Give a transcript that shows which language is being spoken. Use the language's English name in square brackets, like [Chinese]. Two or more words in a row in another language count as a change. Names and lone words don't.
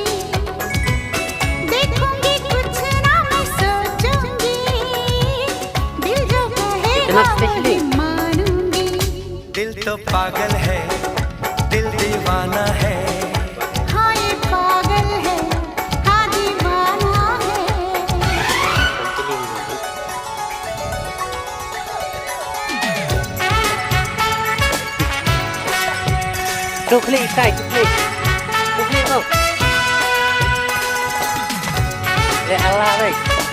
[Hindi] देखूंगी कुछ ना मैं सोचूंगी, दिल जो कहेगा वही मानूंगी। दिल तो पागल है, दिल दीवाना है। हाँ ये पागल है, हाँ दीवाना है। [English] Go play, Kai, go play. Go play, go. Let Allah, like.